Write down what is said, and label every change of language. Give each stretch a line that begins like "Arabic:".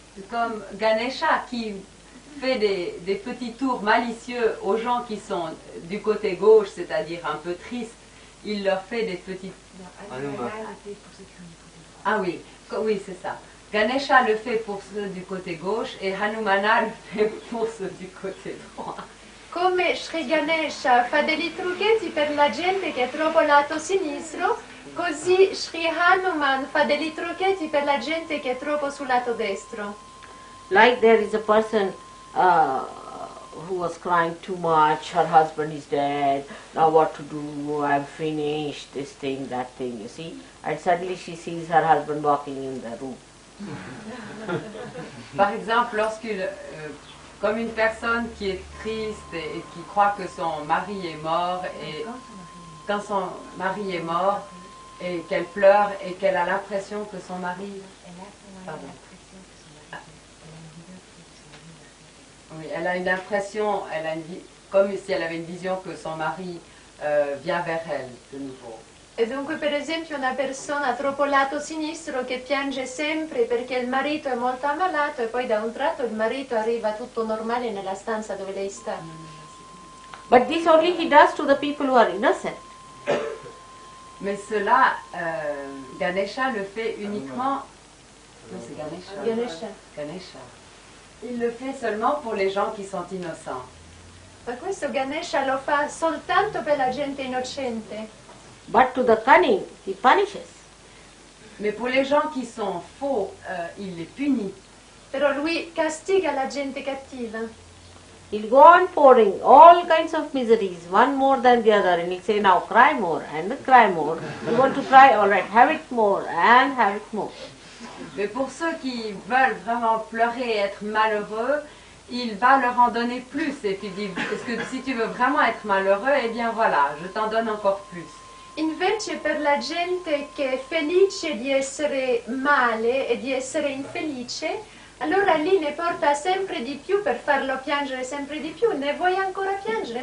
French: Comme Ganesha qui fait des petits tours malicieux aux gens qui sont du côté gauche, c'est-à-dire un peu tristes, il leur fait des petits... Ah oui, oui c'est ça. Ganesha le fait pour ceux du côté gauche et Hanumana le fait pour ceux du côté droit.
Italian: Come Sri Ganesha fa dei trucchetti per la gente che è troppo lato sinistro, così Sri Hanuman fa dei trucchetti per la gente che è troppo sul lato destro.
English: Like there is a person who was crying too much, her husband is dead, now what to do, I'm finished, this thing, that thing, you see. And suddenly she sees her husband walking in the room.
French: Par exemple, comme une personne qui est triste et qui croit que son mari est mort, et quand son mari est mort, et qu'elle pleure et qu'elle a l'impression que son mari... Pardon. Oui, elle a une impression, comme si elle avait une vision que son mari vient vers elle de nouveau.
Italian: E dunque per esempio una persona troppo lato sinistro che piange sempre perché il marito è molto ammalato e poi da un tratto il marito arriva tutto normale nella stanza dove lei sta.
English: But this only he does to the people who are innocent.
French: Mais cela, Ganesha le fait uniquement... Non, c'est Ganesha. Ganesha. Ganesha. Il le fait seulement pour les gens qui sont innocents.
Italian: Ma questo Ganesha lo fa soltanto per la gente innocente.
English: But to the cunning, he punishes.
French: Mais pour les gens qui sont faux, il les punit.
Italian: Però lui castiga la gente cattiva.
English: He'll go on pouring all kinds of miseries, one more than the other, and he'll say, now cry more and cry more. You want to cry? All right, have it more and have it more.
French: Mais pour ceux qui veulent vraiment pleurer et être malheureux, il va leur en donner plus. Et puis il dit, parce que si tu veux vraiment être malheureux, eh bien voilà, je t'en donne encore plus.
Italian: Invece per la gente che è felice di essere male e di essere infelice, allora lì ne porta sempre di più per farlo piangere sempre di più. Ne vuoi ancora piangere?